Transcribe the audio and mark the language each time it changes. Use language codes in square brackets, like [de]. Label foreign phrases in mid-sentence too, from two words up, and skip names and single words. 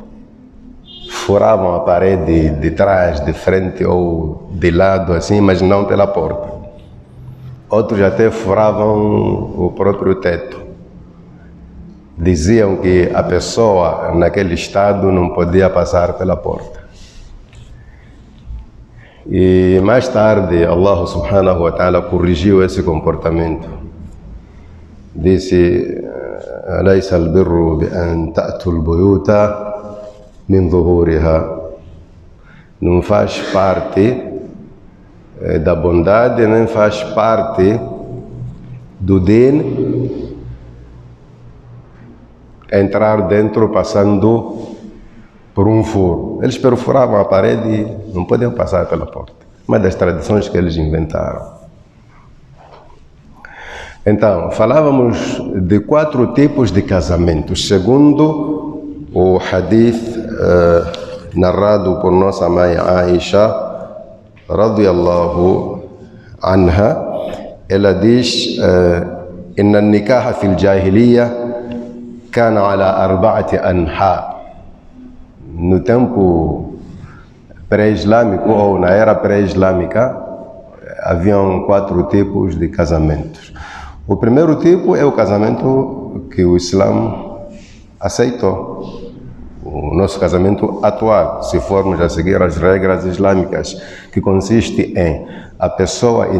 [pt] Furavam a parede de trás, de frente ou de lado assim, mas não pela porta. Outros até furavam o próprio teto. Diziam que a pessoa naquele estado não podia passar pela porta. E mais tarde [ar] Allah subhanahu wa ta'ala [pt] corrigiu esse comportamento. Disse: [ar] "Alaysa al-birru bi an ta'tu al-buyuta min zuhuriha." [pt] Não faz parte da bondade, nem faz parte do din entrar dentro passando por um furo. Eles perfuravam a parede e não podiam passar pela porta. Uma das tradições que eles inventaram. Então, falávamos de 4 tipos de casamentos, segundo o hadith narrado por nossa mãe Aisha, [ar] radiyallahu anha. [pt] Ela diz: [ar] "Inna an-nikaha fil jahiliya kana ala 4 anha." [pt] No tempo pré-islâmico ou na era pré-islâmica, haviam 4 tipos de casamentos. O primeiro tipo é o casamento que o Islã aceitou. O nosso casamento atual, se formos a seguir as regras islâmicas, que consiste em a pessoa